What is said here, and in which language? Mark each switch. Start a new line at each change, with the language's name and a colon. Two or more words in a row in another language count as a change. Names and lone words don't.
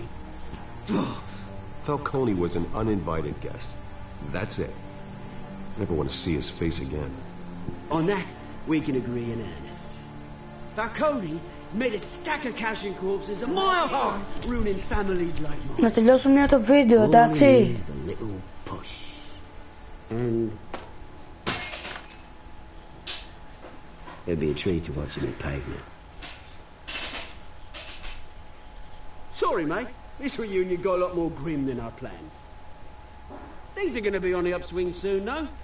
English: Falcone was an uninvited guest. That's it. Never want to see his face again. On that, we can agree in earnest. Falcone made a stack of cash and corpses a mile high, ruining families like mine.
Greek: Να τελειώσουμε το βίντεο, εντάξει.
English: Always a little push. And it'd be a treat to watch him in pavement. Sorry, mate. This reunion got a lot more grim than I planned. Things are going to be on the upswing soon, though.